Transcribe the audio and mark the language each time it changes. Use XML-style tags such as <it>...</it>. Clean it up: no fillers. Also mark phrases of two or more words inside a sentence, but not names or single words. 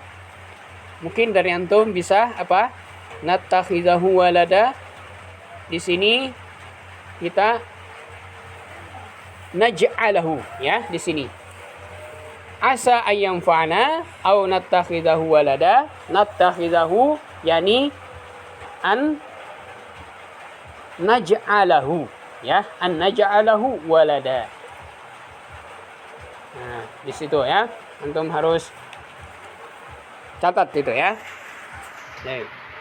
<id>Mungkin dari antum bisa apa?</id> <ar>نتخذه ولدا.</ar> <id>Di sini kita naj'alahu, ya, di sini.</id> <ar>عسى أن ينفعنا أو نتخذه ولدا. نتخذه يعني أن نجعله، يا، أن نجعله ولدا.</ar> <id>Nah, di situ, ya. Antum harus catat itu, ya. Baik.</id>